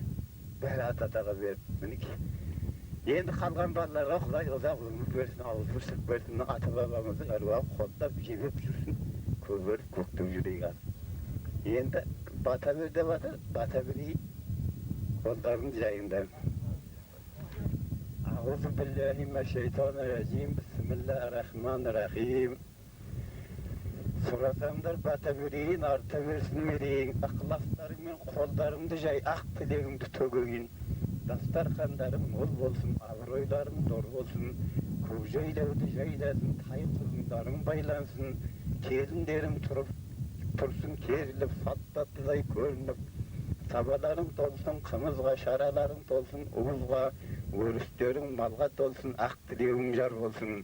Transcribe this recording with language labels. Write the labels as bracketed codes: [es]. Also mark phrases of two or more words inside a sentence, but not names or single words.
[kk] Бәрі атаға беріп мінекей. Енді қалған балаларға Құдай ұзақ өмір берсін, ауыз тіршілік берсін, ата бабамыздың әруағы қолдап жебеп жүрсін, көберіп көктеп жүрейік. Енді бата бер деп жатыр, бата берейін, қолдарын жайыңдар. [ar] أعوذ بالله من الشيطان الرجيم بسم الله الرحمن الرحيم. [kk] Сұрасамдар бата берейін, арта берсін мерейін, ықыластарың мен қолдарыңды жай, ақ тілегімді төгейін. Дастархандарың мол болсын, абыройларың зор болсын, көкжайлауды жайдасын, тай құлындарың байлансын, келіндерің тұрсын керіліп, фаттатылай көрініп, сабаларың толсын, қымызға шараларың толсын, уызға, өрістерің малға толсын, ақ тілегің жар болсын.